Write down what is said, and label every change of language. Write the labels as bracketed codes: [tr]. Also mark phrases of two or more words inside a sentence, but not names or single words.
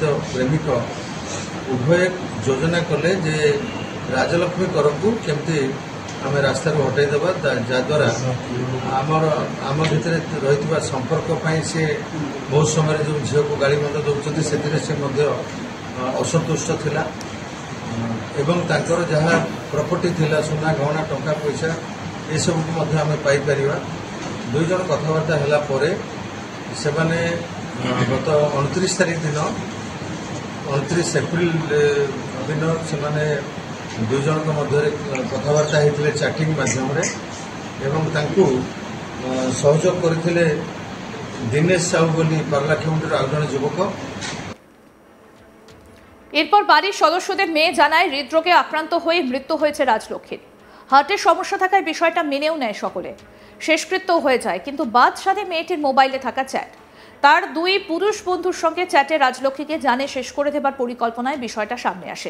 [or] ପ୍ରେମିକ ଉଭୟ ଯୋଜନା କଲେ ଯେ ରାଜଲକ୍ଷ୍ମୀ କରକୁ କେମିତି ଆମେ ରାସ୍ତାରୁ ହଟାଇଦେବା, ଯାହାଦ୍ୱାରା ଆମ ଭିତରେ ରହିଥିବା ସମ୍ପର୍କ ପାଇଁ ସେ ବହୁତ ସମୟରେ ଯେଉଁ ଝିଅକୁ ଗାଳିମନ୍ଦ ଦେଉଛନ୍ତି ସେଥିରେ ସେ ମଧ୍ୟ ଅସନ୍ତୁଷ୍ଟ ଥିଲା ଏବଂ ତାଙ୍କର ଯାହା ପ୍ରପର୍ଟି ଥିଲା ସୁନା ଗହଣା ଟଙ୍କା ପଇସା ଏସବୁକୁ ମଧ୍ୟ ଆମେ ପାଇପାରିବା। ଦୁଇ ଜଣ କଥାବାର୍ତ୍ତା ହେଲା ପରେ ସେମାନେ ଗତ 29 ତାରିଖ ଦିନ 29 ଏପ୍ରିଲ ଦିନ ସେମାନେ ଦୁଇ ଜଣଙ୍କ ମଧ୍ୟରେ କଥାବାର୍ତ୍ତା ହୋଇଥିଲେ ଚାଟିଂ ମାଧ୍ୟମରେ এবং তাଙ୍କୁ ସହଯୋଗ କରିଥିଲେ ଦିନେଶ ସାହୁ ବୋଲି ପାରଲାଖେମୁଣ୍ଡିର ଆଉ ଜଣେ ଯୁବକ। [bn] এরপর বাড়ির সদস্যদের মেয়ে জানায় হৃদরোগে আক্রান্ত হয়ে মৃত্যু হয়েছে রাজলক্ষ্মীর। হার্টের সমস্যা থাকায় বিষয়টা মেনেও নেয় সকলে। শেষকৃত্য হয়ে যায়, কিন্তু বাদ সাধে মেয়েটির মোবাইলে থাকা চ্যাট। তার দুই পুরুষ বন্ধুর সঙ্গে চ্যাটে রাজলক্ষ্মীকে জানে শেষ করে দেবার পরিকল্পনায় বিষয়টা সামনে আসে।